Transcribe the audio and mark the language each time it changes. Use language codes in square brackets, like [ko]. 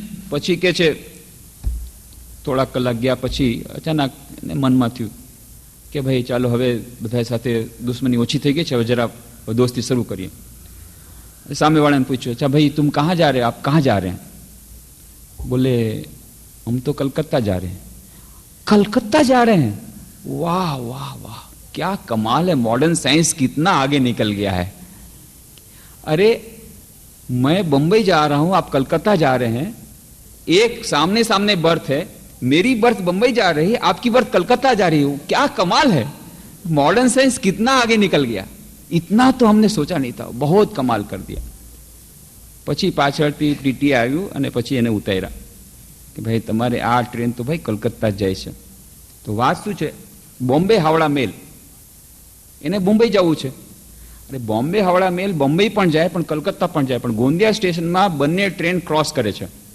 [gu] પછી કે છે થોડાક કલાક ગયા પછી અચાનક મનમાં થયું કે ભાઈ ચાલો હવે બધા સાથે દુશ્મની ઓછી થઈ ગઈ છે, હવે જરા દોસ્તી શરૂ કરીએ. સામેવાળાને પૂછ્યું, [hi] અચ્છા ભાઈ તુમ કહાં જા રહે, આપ કહાં જા રહે हैं? बोले हम तो कलकत्ता जा रहे हैं. कलकत्ता जा रहे हैं? वाह वाह वाह, क्या कमाल है, मॉडर्न साइंस कितना आगे निकल गया है. अरे मैं बंबई जा रहा हूं, आप कलकत्ता जा रहे हैं, एक सामने सामने बर्थ है, मेरी बर्थ बंबई जा रही है, आपकी बर्थ कलकत्ता जा रही है. क्या कमाल है, मॉडर्न साइंस कितना आगे निकल गया, इतना तो हमने सोचा नहीं था, बहुत कमाल कर दिया. [gu] પછી પાછળથી ટીટી આવ્યું અને પછી એને ઉતાર્યા કે ભાઈ તમારે આ ટ્રેન તો ભાઈ કલકત્તા જ જાય છે. તો વાત શું છે? બોમ્બે હાવડા મેલ, એને મુંબઈ જવું છે. અરે બોમ્બે હાવડા મેલ બોમ્બે પણ જાય, પણ કલકત્તા પણ જાય, પણ ગોંદિયા સ્ટેશનમાં બંને ટ્રેન ક્રોસ કરે છે.